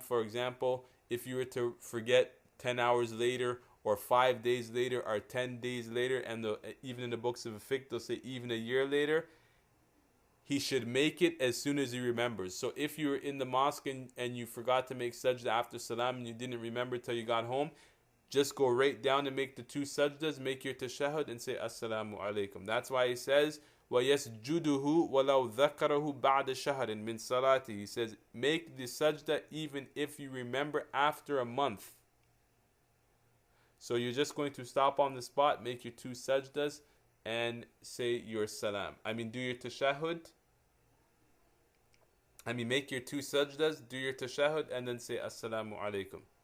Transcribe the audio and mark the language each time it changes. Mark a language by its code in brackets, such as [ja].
[en] For example, if you were to forget 10 hours later, or 5 days later, or 10 days later, and even in the books of fiqh they'll say even a year later, he should make it as soon as he remembers. So if you were in the mosque and you forgot to make sajda after salam and you didn't remember till you got home, just go right down and make the 2 sajdas, make your tashahhud and say assalamu alaikum. That's why he says [ar] وَيَسْجُدُهُ وَلَوْ ذَكَرَهُ بَعْدَ شَهْرٍ مِّن صَلَاتِهِ. [en] He says make the sajda even if you remember after a month. So you're just going to stop on the spot, make your 2 sajdas, and say your salam. Do your tashahhud. Make your 2 sajdas, do your tashahhud, and then say assalamu alaikum.